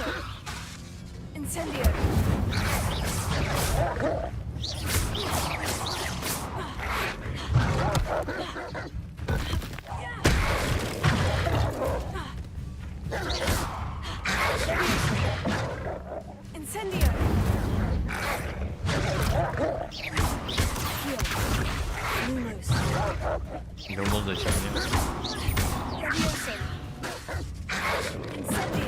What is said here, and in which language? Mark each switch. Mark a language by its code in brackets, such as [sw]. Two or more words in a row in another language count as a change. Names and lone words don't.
[ru] Incendio. Incendio. Lumos. Говно зачем мне? Leviosa. Incendio.